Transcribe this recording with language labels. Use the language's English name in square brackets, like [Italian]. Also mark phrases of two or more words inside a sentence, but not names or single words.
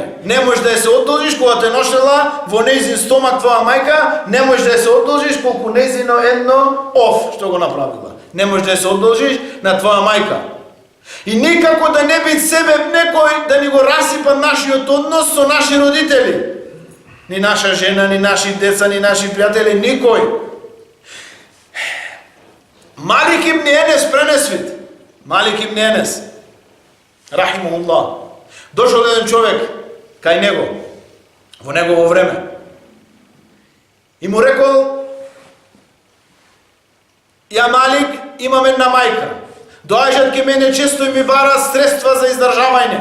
[Macedonian] Не можеш да ја се одолжиш кога те ношела во нејзин стомак твоја мајка, не можеш да ја се одолжиш колку нејзино едно ов што го направила. Не можеш да се одолжиш на твоја мајка. И никако да не би себе некој да ни го расипа нашиот однос со наши родители. Ни наша жена, ни наши деца, ни наши пријатели, никој. Малик ибн Енес пренесвит. Малик ибн Енес, рахимахуллах, дошол еден човек кај него, во негово време. И му рекол: ја Малик, имам една мајка. Доаѓаат ке мене често и ми бара средства за издржавање.